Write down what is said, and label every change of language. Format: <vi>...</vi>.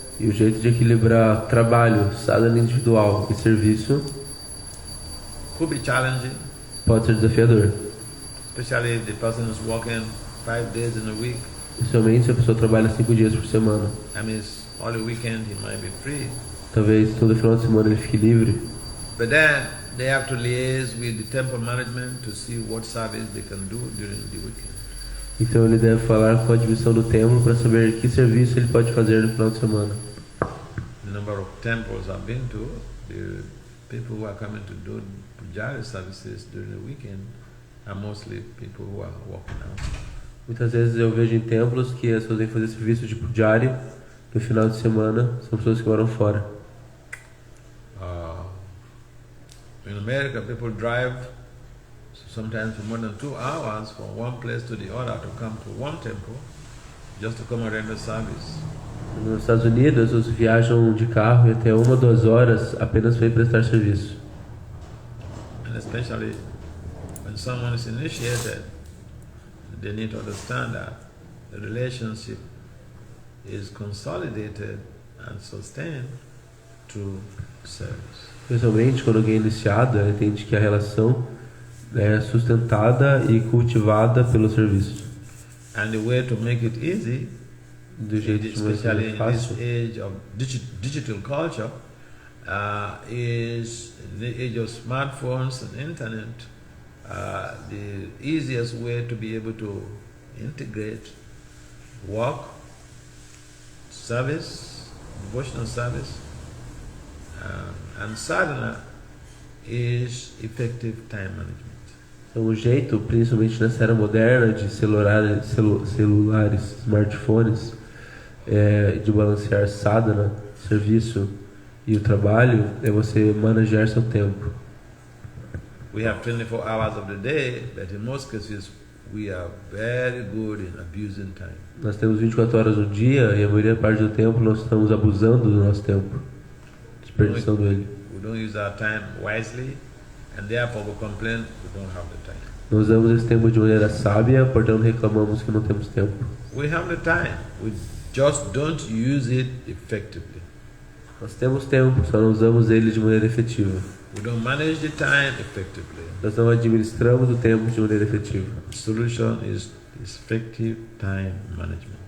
<pt>E o jeito de equilibrar trabalho, sadhana individual e serviço</pt> <en>could be challenging,</en> <pt>pode ser desafiador.</pt> <en>especially if the person is working 5 days in a week.</en> <pt>Principalmente se a pessoa trabalha 5 dias por semana.</pt> <en>I mean, only weekend he might be free.</en> <pt>Talvez todo final de semana ele fique livre.</pt> <en>But then they have to liaise with the temple management to see what service they can do during the weekend.</en> <pt>Então ele deve falar com a divisão do templo para saber que serviço ele pode fazer no final de semana.</pt> <en>The number of temples I've been to, the people who are coming to do pujari services during the weekend are mostly people who are working out.</en> <pt>Muitas vezes eu vejo em templos que as pessoas vêm fazer serviço de pujari no final de semana, são pessoas que moram fora.</pt> <en>In America, people drive sometimes for more than 2 hours from one place to the other to come to one temple just to come and render service.</en> <pt>Nos Estados Unidos, as pessoas viajam de carro e até 1 ou 2 horas apenas para ir prestar serviço.</pt> <en>And especially when someone is initiated, they need to understand that the relationship is consolidated and sustained through service.</en> <pt>Especialmente quando alguém é iniciado, ela entende que a relação é sustentada e cultivada pelo serviço.</pt> <en>And the way to make it easy,</en> <pt>Do jeito de</pt> <en>especially in</en> <pt>mais</pt> <en>this</en> <pt>fácil,</pt> <en>age of digital culture, is the age of smartphones and internet. The easiest way to be able to integrate work, service, devotional service, and sadhana is effective time management.</en> <pt>Então, o jeito, principalmente nessa era moderna de celulares, smartphones, de balancear sadhana, serviço e o trabalho, é você manejar seu tempo.</pt> <en>We have 24 hours of the day, but in most cases we are very good in abusing time.</en> <pt>Nós temos 24 horas no dia e a maioria da parte do tempo nós estamos abusando do nosso tempo, desperdiçando ele.</pt> <en>We don't use our time wisely, and therefore we complain we don't have the time.</en> <pt>Não usamos esse tempo de maneira sábia, portanto reclamamos que não temos tempo.</pt> <en>We have the time, we just don't use it effectively.</en> <pt>Nós temos tempo, só não usamos ele de maneira efetiva.</pt> <en>We don't manage the time effectively.</en> <pt>Nós não administramos o tempo de maneira efetiva.</pt> <en>The solution is effective time management.</en>